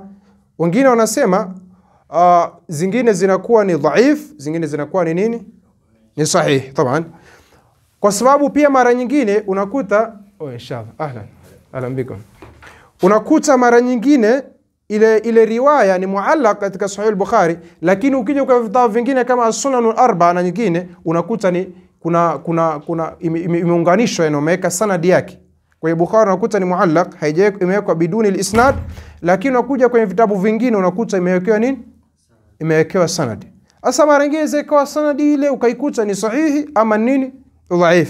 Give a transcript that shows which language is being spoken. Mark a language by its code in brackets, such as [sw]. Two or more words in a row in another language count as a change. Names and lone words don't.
[sw] Wengine wanasema zingine zinakuwa ni dhaif, zingine zinakuwa ni nini, ni sahih. Taban kwa sababu pia mara nyingine unakuta [ar] inshallah ahlan bikum, [sw] unakuta mara nyingine ile riwaya ni muallaq katika sahih al-Bukhari, lakini ukija kwa vitabu vingine kama as-Sunan al-Arba'a na nyingine unakuta ni kuna imeunganishwa, inameweka sanadi yake. Kwa hiyo Bukhari unakuta ni muallaq, imewekwa [ar] biduni al-isnad, [sw] lakini unakuja kwenye vitabu vingine unakuta imewekewa nini, imewekewa sanadi. Asa mara nyingine zikawa sanadi ile ukaikuta ni sahihi ama nini, dhaif.